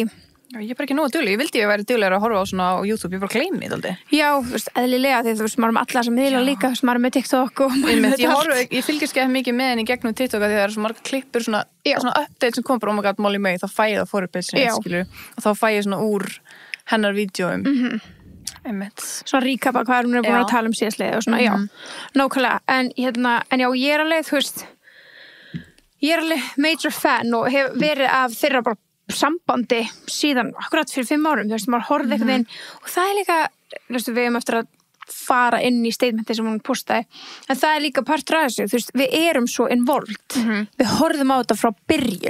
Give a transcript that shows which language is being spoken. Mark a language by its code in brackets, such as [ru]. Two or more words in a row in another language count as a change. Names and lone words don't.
[is] Já, ég er bara ekki nógu dugleg, ég vildi ég væri duglegur að horfa á svona á YouTube, ég bara gleymi þetta aldrei. Já, þú veist, eðlilega, því þú veist, maður með alla þessa miðla líka, þú veist, maður með TikTok og maður með allt. Ég fylgjast ekki mikið með henni gegnum TikTok að því það eru svo marga klippur, svona update sem kom bara, [en] oh my god, Molly May, [is] þá fæ ég það forupilsinu, skilur, og þá fæ ég svona úr hennar vídeóum. Svona recapa hvað hún búin að tala síðastliðið og svona, já, nákvæmlega, en já, ég er alveg, þú veist, ég er alveg [en] major fan [is] og hef verið af þeirra bara sambandi síðan akkurat fyrir 5 árum, þú veist, maður horfði eitthvað inn og það er líka, þú veist, við hefum eftir að fara inn í statementi sem hún postaði, en það er líka partur af þessu, þú veist, við erum svo involved, við horfðum á þetta frá byrjun.